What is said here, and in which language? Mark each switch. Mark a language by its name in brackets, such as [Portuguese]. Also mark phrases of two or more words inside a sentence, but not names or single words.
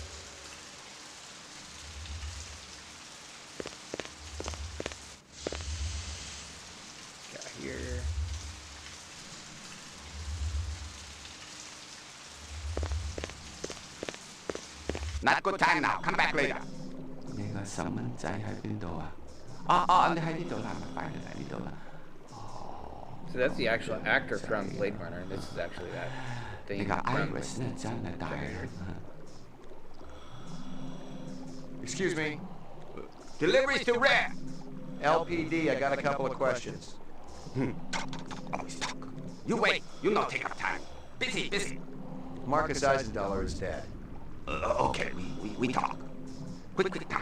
[English] Got here. Not good time now. Come back later. [Cantonese] 你個細蚊仔喺邊度啊？你喺呢度啦，咪擺你喺呢度啦。 [English] So that's the actual actor from Blade Runner, and this is actually that thing [Cantonese] 你個 [English] from [Cantonese] Iris 咧真係大啊！ [English] Excuse me. Deliveries to where? LPD, I got a couple of questions. Always talk. You wait. You not take up time. Busy. Marcus Eisendoller is dead. Okay, we talk. Quick time.